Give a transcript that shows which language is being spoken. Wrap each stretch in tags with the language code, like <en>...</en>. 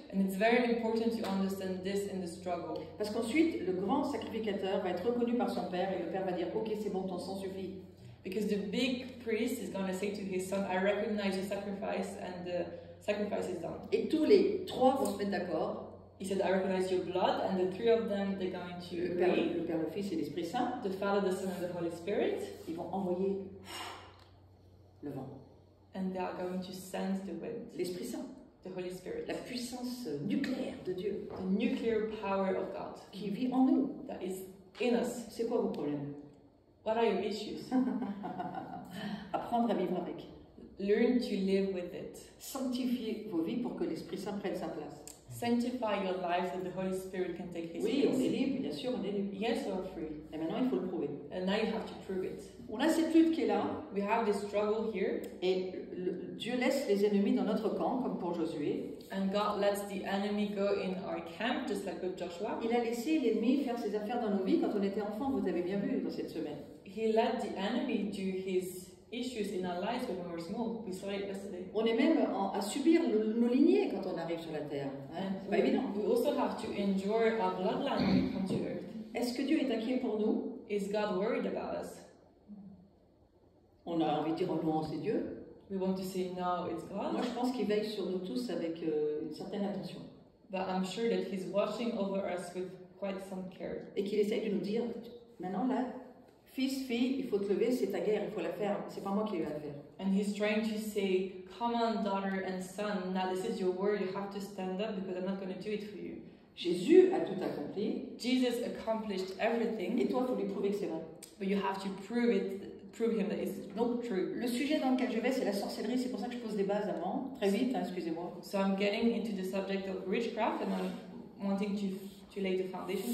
<en>And it's very important to understand this in the struggle.</en> <fr>Parce qu'ensuite, le grand sacrificateur va être reconnu par son père et le père va dire « Ok, c'est bon, ton sang suffit.</fr> <en>Because the big priest is going to say to his son, I recognize your sacrifice, and the sacrifice is done. »</en> <fr>Et tous les trois vont se mettre d'accord.</fr> <en>He said, I recognize your blood, and the three of them, they're going to agree.</en> <fr>Le Père, le Fils et l'Esprit Saint,</fr> <en>The Father, the Son, and the Holy Spirit.</en> <fr>ils vont envoyer le vent.</fr> <en>And they are going to send the wind,</en> <fr>L'Esprit Saint,</fr> <en>the Holy Spirit.</en> <fr>la puissance nucléaire de Dieu</fr> <en>The nuclear power of God</en> <fr>qui vit en nous.</fr> <en>that is in us.</en> <fr>C'est quoi vos problèmes?</fr> <en>What are your issues?</en> <fr>Apprendre à vivre avec.</fr> <en>Learn to live with it.</en> <fr>Sanctifiez vos vies pour que l'Esprit Saint prenne sa place.</fr> <en>Sanctify your life so the Holy Spirit can take his</en> <fr>Oui, on est</fr> <en>place.</en> <fr>libre, bien sûr, on est libre.</fr> <en>Yes, you are free.</en> <fr>Et maintenant, il faut le prouver.</fr> <en>And now you have to prove it.</en> <fr>On a cette lutte qui est là,</fr> <en>We have this struggle here,</en> <fr>et Dieu laisse les ennemis dans notre camp, comme pour Josué.</fr> <en>and God lets the enemy go in our camp, just like with Joshua.</en> <fr>Il a laissé l'ennemi faire ses affaires dans nos vies quand on était enfant, vous avez bien vu dans cette semaine.</fr> <en>He let the enemy do his issues in our lives when we were small. We saw it yesterday.</en> <fr>On est même à subir nos lignées quand on arrive sur la terre. Hein? C'est pas évident.</fr> <en>We also have to endure our bloodline when we come to earth.</en> <fr>Est-ce que Dieu est inquiet pour nous?</fr> <en>Is God worried about us?</en> <fr>On a envie de dire oh non, c'est Dieu.</fr> <en>We want to say no, it's God.</en> <fr>Moi, je pense qu'il veille sur nous tous avec une certaine attention.</fr> <en>But I'm sure that He's watching over us with quite some care.</en> <fr>Et qu'il essaye de nous dire, maintenant là, Fils, fille, il faut te lever, c'est ta guerre, il faut la faire. C'est pas moi qui vais la faire.</fr> <en>And he's trying to say, come on, daughter and son, now this is your word, you have to stand up because I'm not going to do it for you.</en> <fr>Jésus a tout accompli.</fr> <en>Jesus accomplished everything,</en> <fr>Et toi, il faut lui prouver que c'est vrai.</fr> <en>but you have to prove him that it's</en> <fr>Donc,</fr> <en>true.</en> <fr>le sujet dans lequel je vais, c'est la sorcellerie. C'est pour ça que je pose des bases avant. Très vite, hein, excusez-moi.</fr> <en>So I'm getting into the subject of witchcraft and I'm wanting to lay the foundation.</en>